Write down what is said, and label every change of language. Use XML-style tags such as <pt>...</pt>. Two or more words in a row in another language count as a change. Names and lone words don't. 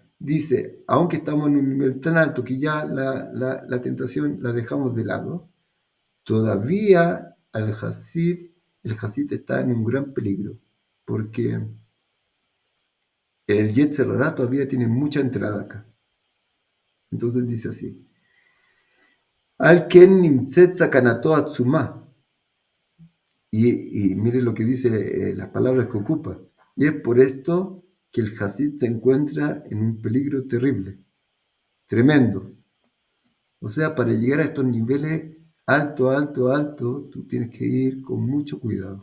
<es>Dice, aunque estamos en un nivel tan alto que ya la tentación la dejamos de lado, todavía el Hasid está en un gran peligro, porque el</es> <he>יצר הרע</he> <es>todavía tiene mucha entrada acá. Entonces dice así,</es> <he>על כן נמצאת סכנתו עצומה.</he> <es>Y mire lo que dice, las palabras que ocupa. Y es por esto que el Hasid se encuentra en un peligro terrible, tremendo. O sea, para llegar a estos niveles alto, alto, alto, tú tienes que ir con mucho cuidado.</es>